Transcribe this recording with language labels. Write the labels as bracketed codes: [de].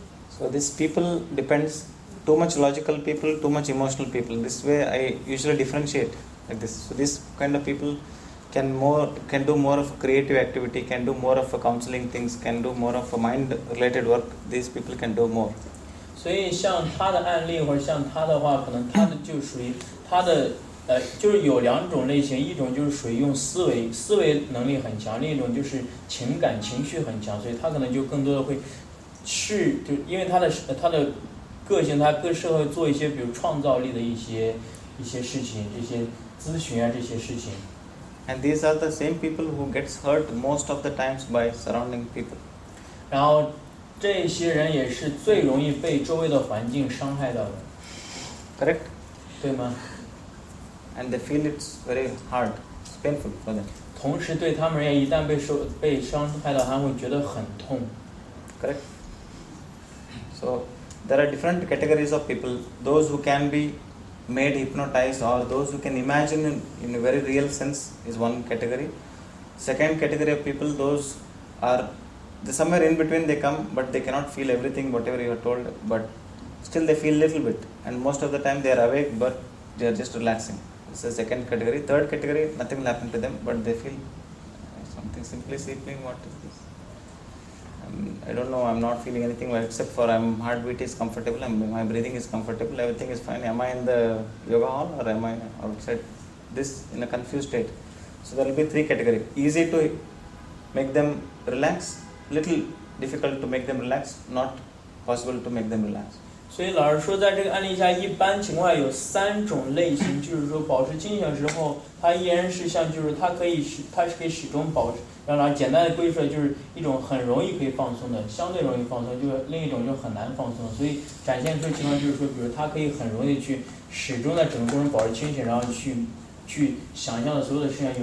[en] So this people depends, too much logical people, too much emotional people. This way I usually differentiate like this. So this kind of people can do more of a creative activity, can do more of a counseling things, can do more of a mind related work. These people can do more. [zh] 所以像他的案例或者像他的话，可能他的就属于他的就是有两种类型，一种就是属于用思维能力很强，另一种就是情绪很强，所以他可能就更多的会就因为他的个性，他更适合做一些比如创造力的一些事情，这些咨询啊这些事情。 [en] And these are the same people who gets hurt most of the times by surrounding people. [zh] 然后这些人也是最容易被周围的环境伤害到的。 [en] Correct? [zh] 对吗？ [en] And they feel it's very hard, it's painful for them. [zh] 同时对他们而言，一旦被伤害到，他会觉得很痛。 [en] Correct? So there are different categories of people. Those who can be made hypnotized, or those who can imagine in a very real sense, is one category. Second category of people, those are somewhere in between they come, but they cannot feel everything whatever you are told, but still they feel little bit, and most of the time they are awake but they are just relaxing. This is the second category. Third category, nothing will happen to them, but they feel something simply sleeping. What is this? I don't know, I'm not feeling anything except for my heartbeat is comfortable, my breathing is comfortable, everything is fine. Am I in the yoga hall or am I outside? This in a confused state. So there will be three categories. Easy to make them relax, little difficult to make them relax, not possible to make them relax. [zh] 所以老师说，在这个案例下，一般情况下有3种类型，就是说保持清醒之后，它依然是像，就是它是可以始终保持。然后简单的归出来，就是一种很容易可以放松的，相对容易放松，就是另一种就很难放松。所以展现出的情况就是说，比如它可以很容易去始终在整个过程保持清醒，然后去想象的所有的事情。